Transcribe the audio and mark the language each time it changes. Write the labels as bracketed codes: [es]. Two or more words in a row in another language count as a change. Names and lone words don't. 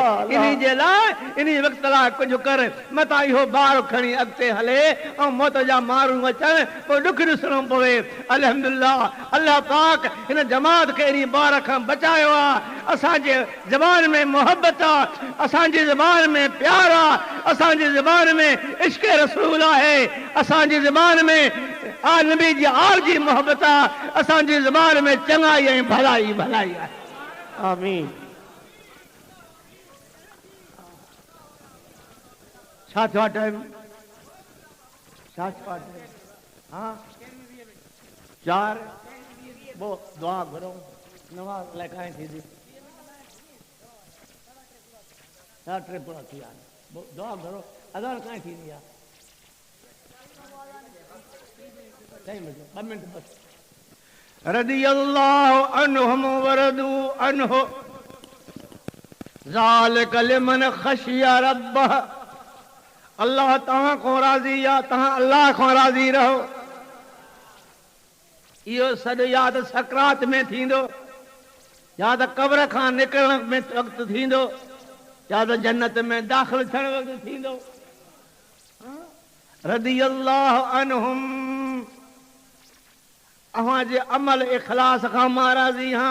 [sd] इन्ही जे लाइ इन्ही वक़्त लाइ कुझु कर मतां इहो ॿार खणी अॻिते हले ऐं मौत जा माण्हू अचनि पोइ ॾुख ॾिसणो पवे अल्हम्दुलिल्लाह अल्लाह पाक हिन जमात खे इन्ही ॿार खां बचायो आहे असांजे ज़बान में मोहबत आहे असांजी ज़बान में प्यार आहे असांजी ज़बान में इश्क़ रसूल आहे असांजी ज़बान में नबी जी आल जी मोहबत आहे असांजी ज़बान में चङाई ऐं भलाई आहे आमीन छा थियो टाइम छा थियो हाँ 4 वो दुआ करो नमाज लाइ कांई थींदी 3 पूरा थी विया दुआ करो अज़ान कांई थींदी आहे 2 मिंट बस [ar] رضي الله عنهم ورضوا عنه ذلك لمن خشي ربه [sd] अल्लाह तव्हां खां राज़ी आहे तव्हां अल्लाह खां राज़ी रहो इहो सॾु या त सकरात में थींदो या त क़ब्र खां निकिरण में वक़्तु थींदो या त जन्नत में दाख़िल थियण वक़्तु थींदो [ar] رضي الله عنهم [sd] अवां जे अमल इखलास खां मां राज़ी हां।